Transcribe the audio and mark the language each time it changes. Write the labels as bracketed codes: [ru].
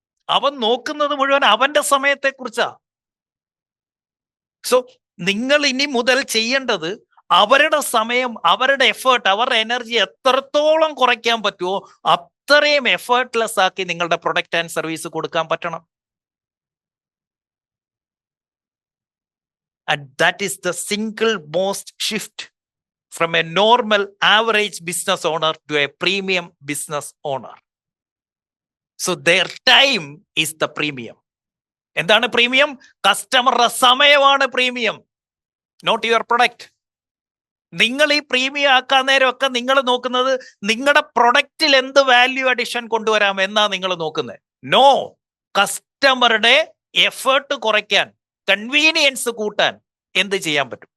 [ml] അവൻ നോക്കുന്നത് മുഴുവൻ അവന്റെ സമയത്തെ കുറിച്ചാ. സോ നിങ്ങൾ ഇനി മുതൽ ചെയ്യേണ്ടത് അവരുടെ സമയം, അവരുടെ എഫേർട്ട്, അവരുടെ എനർജി എത്രത്തോളം കുറയ്ക്കാൻ പറ്റുമോ അത്രയും എഫേർട്ട്ലെസ് ആക്കി നിങ്ങളുടെ പ്രൊഡക്റ്റ് ആൻഡ് സർവീസ് കൊടുക്കാൻ പറ്റണം. [en] And that is the single most shift from a normal average business owner to a premium business owner. So their time is the premium. [ml] എന്താണ് പ്രീമിയം? കസ്റ്റമറുടെ സമയമാണ് പ്രീമിയം, [en] Not your product. [ml] നിങ്ങൾ ഈ premium ആക്കാൻ നേരമൊക്കെ നിങ്ങൾ നോക്കുന്നത് നിങ്ങളുടെ പ്രൊഡക്റ്റിൽ എന്ത് വാല്യൂ അഡിഷൻ കൊണ്ടുവരാം എന്നാ നിങ്ങൾ നോക്കുന്നത്. നോ, കസ്റ്റമറുടെ എഫേർട്ട് കുറയ്ക്കാൻ, കൺവീനിയൻസ് കൂട്ടാൻ എന്ത് ചെയ്യാൻ പറ്റും?